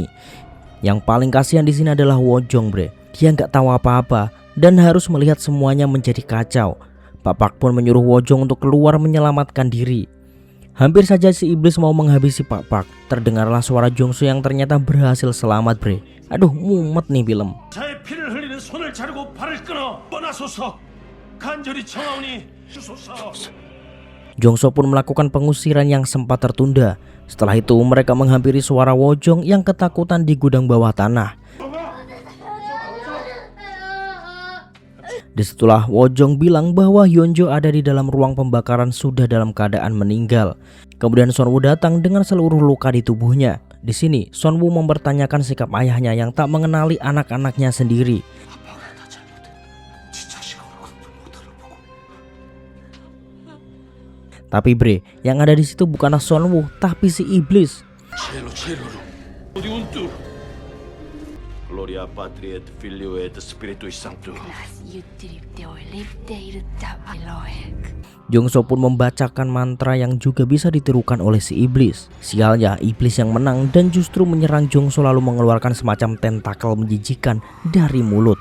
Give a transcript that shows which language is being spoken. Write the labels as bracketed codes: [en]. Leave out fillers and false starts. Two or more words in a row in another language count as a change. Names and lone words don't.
[id] Yang paling kasihan di sini adalah Wojong bre. Dia nggak tahu apa-apa dan harus melihat semuanya menjadi kacau. Pak Park pun menyuruh Wojong untuk keluar menyelamatkan diri. Hampir saja si iblis mau menghabisi Pak Park. Terdengarlah suara Jongso yang ternyata berhasil selamat bre. Aduh mumet nih film. [ko] 자의 피를 흘리는 손을 자르고 발을 끊어 떠나소서. 간절히 청하오니 주소서. [id] Jongso pun melakukan pengusiran yang sempat tertunda. Setelah itu mereka menghampiri suara Wojong yang ketakutan di gudang bawah tanah. Disitulah Wojong bilang bahwa Hyunjo ada di dalam ruang pembakaran sudah dalam keadaan meninggal. Kemudian Sonwoo datang dengan seluruh luka di tubuhnya. Di sini Sonwoo mempertanyakan sikap ayahnya yang tak mengenali anak-anaknya sendiri. Tapi bre, yang ada di situ bukanlah Sonwoo, tapi si iblis. 어디 운뚜. [la] Gloria Patri et Filio et Spiritui Sancto. [id] Jongso pun membacakan mantra yang juga bisa ditirukan oleh si iblis. Sialnya iblis yang menang dan justru menyerang Jongso lalu mengeluarkan semacam tentakel menjijikan dari mulut.